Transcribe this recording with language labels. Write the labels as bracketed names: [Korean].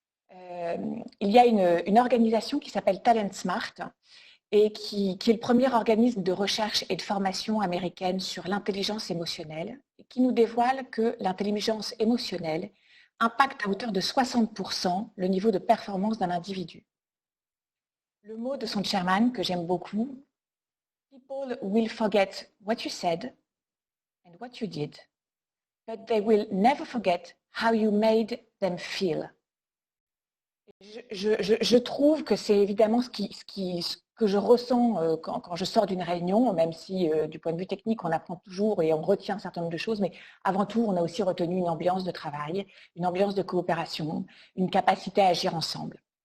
[French] Il y a une organisation qui s'appelle Talent Smart et qui est le premier organisme de recherche et de formation américaine sur l'intelligence émotionnelle, et qui nous dévoile que l'intelligence émotionnelle impacte à hauteur de 60% le niveau de performance d'un individu. Le mot de son chairman, que j'aime beaucoup, [English] « People will forget what you said and what you did, but they will never forget how you made them feel ». [French] Je trouve que c'est évidemment ce que je ressens quand je sors d'une réunion, même si du point de vue technique, on apprend toujours et on retient un certain nombre de choses, mais avant tout, on a aussi retenu une ambiance de travail, une ambiance de coopération, une capacité à agir ensemble.